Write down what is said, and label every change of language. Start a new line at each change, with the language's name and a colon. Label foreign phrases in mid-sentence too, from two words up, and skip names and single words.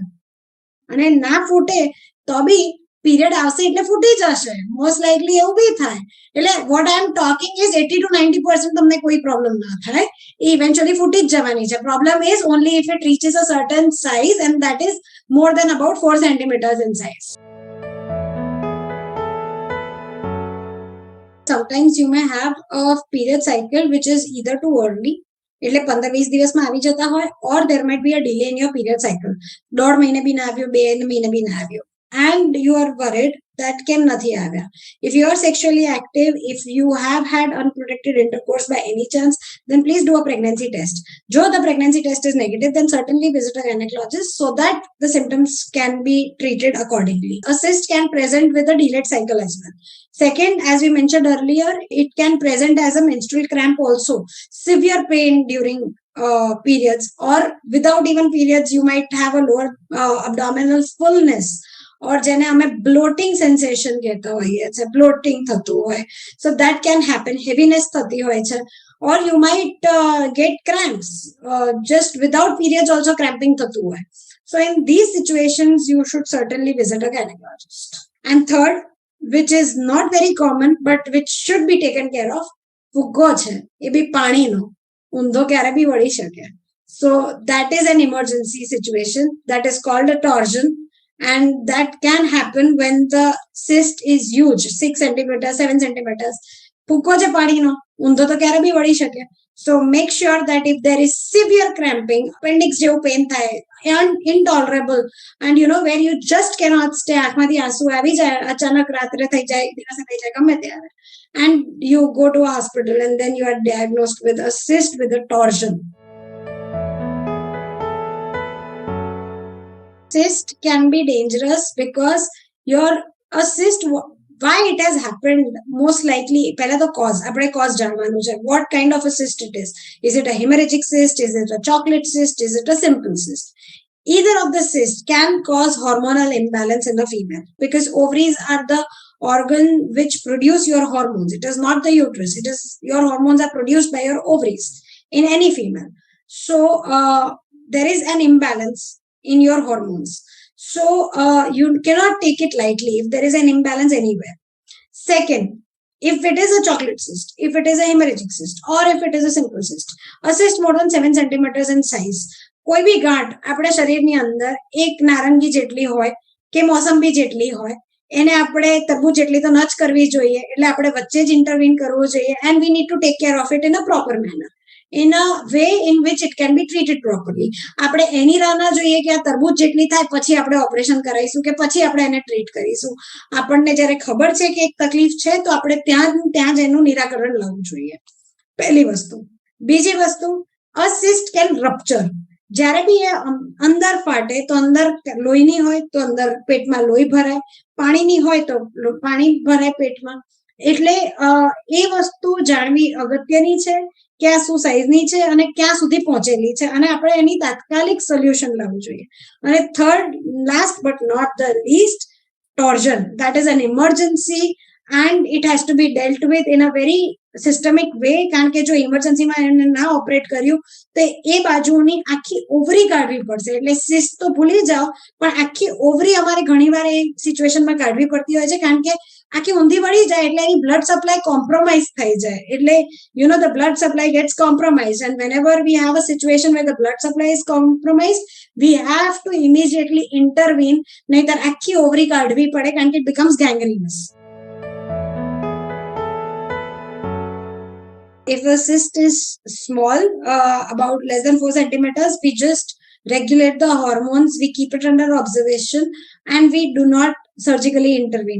Gujarati: અને ના ફૂટે તો બી પીરિયડ આવશે એટલે ફૂટી જશે,
English: most likely
Gujarati: એવું બી થાય. એટલે
English: what I am talking is
Gujarati: 80 to 90% તમને કોઈ પ્રોબ્લેમ ના થાય, એ ઇવેન્ચ્યુઅલી ફૂટી જ જવાની છે.
English: problem is only if it reaches a certain size and that is more than about 4 centimeters in size. Sometimes you may have a period cycle which is either too early,
Gujarati: એટલે 15-20 દિવસમાં આવી જતા હોય,
English: or there might be a delay in your period cycle.
Gujarati: 1.5 મહિને બી ના આવ્યો, 2 મહિને બી ના આવ્યો,
English: and you are worried that
Gujarati: કેમ નથી આવ્યા.
English: If you are sexually active, if you have had unprotected intercourse by any chance, then please do a pregnancy test. Jo the pregnancy test is negative, then certainly visit a gynecologist so that the symptoms can be treated accordingly. A cyst can present with a delayed cycle as well. Second, as we mentioned earlier, it can present as a menstrual cramp also. Severe pain during periods, or without even periods, you might have a lower abdominal fullness, or
Gujarati: જેને અમે બ્લોટિંગ સેન્સેશન કહેતા હોઈએ છે, બ્લોટિંગ થતું હોય.
English: so that can happen.
Gujarati: હેવીનેસ થતી હોય છે,
English: or you might get cramps. Just without periods also cramping
Gujarati: થતું હોય.
English: So in these situations, you should certainly visit a gynecologist. And third, which is not very common but which should be taken care of,
Gujarati: ફુગ્ગો છે એ બી પાણીનો ઊંધો ક્યારે બી વળી શકે.
English: So that is an emergency situation that is called a torsion, and that can happen when the cyst is huge, 6 centimeters, 7 centimeters.
Gujarati: ફુગ્ગો છે પાણીનો, ઊંધો તો ક્યારે બી વળી શકે.
English: So make sure that if there is severe cramping, appendix
Gujarati: જેવું પેન થાય,
English: intolerable, and you know where you just cannot stay,
Gujarati: આંખમાંથી આંસુ આવી જાય, અચાનક રાત્રે થઈ જાય, દિવસે થઈ જાય, ગમે ત્યારે,
English: and you go to a hospital and then you are diagnosed with a cyst with a torsion. Cyst can be dangerous because a cyst, why it has happened, most likely
Gujarati: પહેલા તો આપણે cause જાણવાનું છે.
English: What kind of a cyst it is? Is it a hemorrhagic cyst? Is it a chocolate cyst? Is it a simple cyst? Either of the cysts can cause hormonal imbalance in the female, because ovaries are the organ which produce your hormones. It is not the uterus. It is your hormones are produced by your ovaries in any female. So there is an imbalance in your hormones. So you cannot take it lightly if there is an imbalance anywhere. Second, if it is a chocolate cyst, if it is a hemorrhagic cyst, or if it is a simple cyst, a cyst more than 7 centimeters in size,
Gujarati: કોઈ બી ગાંઠ આપણા શરીરની અંદર એક નારંગી જેટલી હોય કે મોસંબી જેટલી હોય, એને આપણે તરબૂચ જેટલી તો ન જ કરવી જોઈએ, એટલે આપણે વચ્ચે જ ઇન્ટરવીન કરવું જોઈએ,
English: and we need to take care of it in a proper manner, in a way in which it can be treated properly.
Gujarati: આપણે એની રાહ ના જોઈએ કે આ તરબૂચ જેટલી થાય પછી આપણે ઓપરેશન કરાવીશું કે પછી આપણે એને ટ્રીટ કરીશું. આપણને જ્યારે ખબર છે કે એક તકલીફ છે તો આપણે ત્યાં જ એનું નિરાકરણ લાવવું જોઈએ. પહેલી વસ્તુ. બીજી વસ્તુ,
English: a cyst can rupture.
Gujarati: જ્યારે બી એ અંદર ફાટે તો અંદર લોહીની હોય તો અંદર પેટમાં લોહી ભરાય, પાણીની હોય તો પાણી ભરાય પેટમાં. એટલે એ વસ્તુ જાણવી અગત્યની છે કે આ શું સાઇઝની છે અને ક્યાં સુધી પહોંચેલી છે, અને આપણે એની તાત્કાલિક સોલ્યુશન લાવવું જોઈએ.
English: અને third, last but not the least, torsion. That is an emergency and it has to be dealt with in a very systemic way.
Gujarati: કારણ કે જો ઇમરજન્સીમાં એને ના ઓપરેટ કર્યું તો એ બાજુની આખી ઓવરી કાઢવી પડશે. એટલે સિસ્ટ તો ભૂલી જાઓ, પણ આખી ઓવરી અમારે ઘણીવાર એ સિચ્યુએશનમાં કાઢવી પડતી હોય છે, કારણ કે આખી ઊંધી વળી જાય એટલે એની
English: blood supply compromise
Gujarati: થઈ જાય.
English: એટલે the blood supply gets compromised, and whenever we have a situation where the blood supply is compromised, we have to immediately intervene.
Gujarati: નહીતર આખી ઓવરી કાઢવી પડે, કારણ કે
English: it becomes gangrenous. If a cyst is small, about less than 4 centimeters, we just regulate the hormones, we keep it under observation, and we do not surgically intervene.